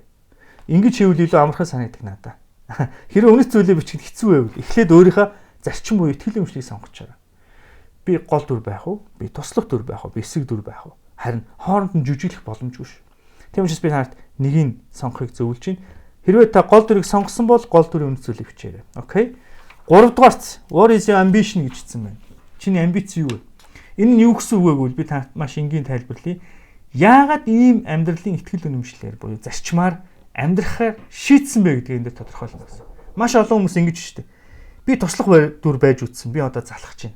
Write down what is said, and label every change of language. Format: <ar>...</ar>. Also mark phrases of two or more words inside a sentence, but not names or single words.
<mn>Ингэж хийвэл илүү амархан санагддаг надад. Хэрэв үнэт зүйлээ бичих хэцүү байвал эхлээд өөрийнхөө зарчим буюу ихтгэл үнэмшлийг сонгочоо. Би гол дүр байх уу? Би туслах дүр байх уу? Би эсрэг дүр байх уу? Харин хооронд нь жүжиглэх боломжгүй шүү. Тийм учраас би танарт нэгийг сонгохыг зөвлөж байна. Хэрвээ та гол дүрийг сонгосон бол гол дүрийн үнэт зүйлийг бичээрэй. Окей? 3 дугаарт</mn> <en>what is your ambition</en> <mn>гэж хэлсэн байна. Чиний амбиц юу вэ? Энэ нь юу гэсэн үг вэ гэвэл би танарт маш энгийн тайлбарлая. Яагаад ийм амьдралын ихтгэл үнэмшлэр буюу зарчмаар амьдрахаар шийдсэн бэ гэдгийг энэ дээр тодорхойлно гэсэн. Маш олон хүмүүс ингэж штэ. Би туслах дүр байж үтсэн. Би одоо залхаж байна.</mn>